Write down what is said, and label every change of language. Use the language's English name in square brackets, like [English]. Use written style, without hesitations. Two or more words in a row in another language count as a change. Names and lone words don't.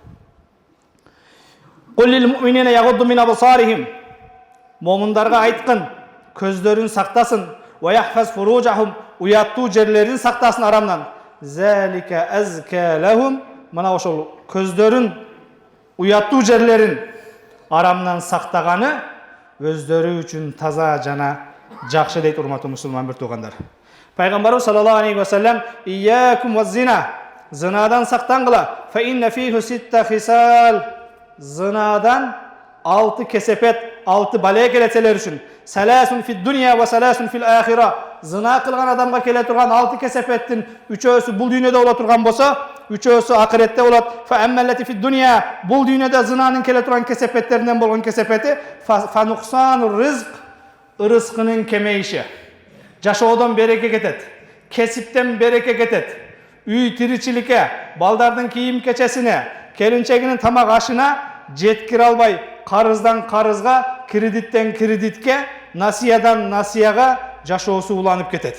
[Arabic] قل للمؤمنين يغضوا من أبصارهم. [Kyrgyz] Момундарга айткын, көздөрүн сактасын, [Arabic] ويحفظوا فروجهم, [Kyrgyz] уяттуу жерлерин сактасын арамдан. [Arabic] ذلك أزكى لهم. [Kyrgyz] Мына ошол көздөрүн, уяттуу жерлерин арамдан сактаганы өздөрү үчүн таза жана жакшы дейт, урматтуу мусулман бир туугандар. Пайгамбарыбыз [Arabic] صلى الله عليه وسلم: "إياكم والزنا", [Kyrgyz] зынадан сактангыла. [Arabic] "فإن فيه ست خصال", [Kyrgyz] зынадан 6 кесепет, 6 бале келет силер үчүн. [Arabic] "ثلاث في الدنيا وثلاث في الآخرة", [Kyrgyz] зына кылган адамга келе турган 6 кесепеттин 3-өсү бул дүйнөдө боло турган болсо, 3-өсү ахиретте болот. [Arabic] "فأما التي في الدنيا", [Kyrgyz] бул дүйнөдө зынанын келе турган кесепеттеринен болгон кесепети, [Arabic] "فنقصان الرزق", [Kyrgyz] ырыскынын кемейиши. Жашоодон береке кетет, кесиптен береке кетет, үй тиричиликке, балдардын кийим кечесине, келинчегинин тамак ашына жеткире албай, карыздан карызга, кредиттен кредитке, насиядан насияга жашоосу уланып кетет.